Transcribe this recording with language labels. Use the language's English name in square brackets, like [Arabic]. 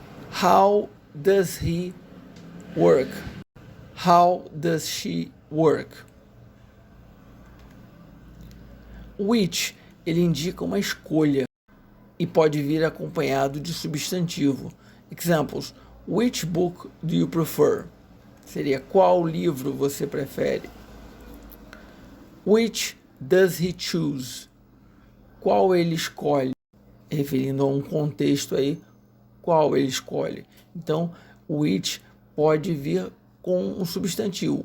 [English] How does he work? How does she work? [Portuguese] Which, ele indica uma escolha e pode vir acompanhado de substantivo. [English] Examples: which book do you prefer? [Portuguese] Seria qual livro você prefere? [English] Which does he choose? [Portuguese] Qual ele escolhe? Referindo a um contexto aí, qual ele escolhe. Então, which pode vir com um substantivo.